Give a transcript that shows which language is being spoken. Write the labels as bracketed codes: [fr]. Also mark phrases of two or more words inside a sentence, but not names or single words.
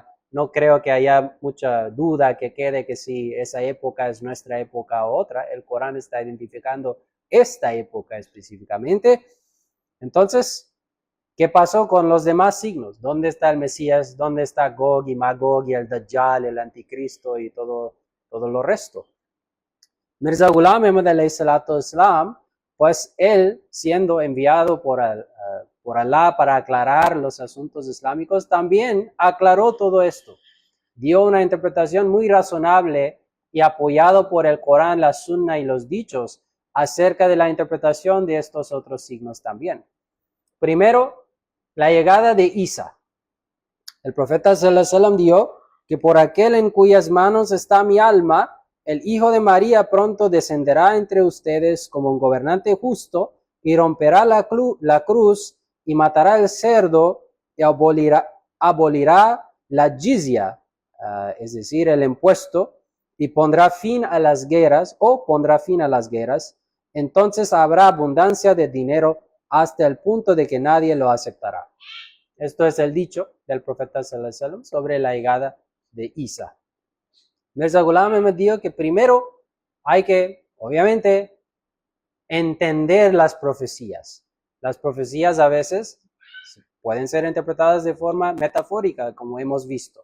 [es] No creo que haya mucha duda que quede que si esa época es nuestra época o otra. El Corán está identificando esta época específicamente. Entonces, ¿qué pasó con los demás signos? ¿Dónde está el Mesías? ¿Dónde está Gog y Magog y el Dajjal, el Anticristo y todo lo resto? Mirza Ghulam Ahmad [ar] عليه الصلاة والسلام, [es] pues él, siendo enviado por Alá para aclarar los asuntos islámicos, también aclaró todo esto. Dio una interpretación muy razonable y apoyado por el Corán, la Sunna y los dichos acerca de la interpretación de estos otros signos también. Primero, la llegada de Isa. El profeta [ar] صلى الله عليه وسلم [es] dijo que por aquel en cuyas manos está mi alma, el Hijo de María pronto descenderá entre ustedes como un gobernante justo y romperá la cruz y matará el cerdo y abolirá la jizya, es decir, el impuesto, y pondrá fin a las guerras. Entonces habrá abundancia de dinero hasta el punto de que nadie lo aceptará. Esto es el dicho del profeta [ar] صلى الله عليه وسلم [es] sobre la llegada de Isa. Mirza Ghulam Ahmad dijo que primero hay que, obviamente, entender las profecías. Las profecías a veces pueden ser interpretadas de forma metafórica, como hemos visto.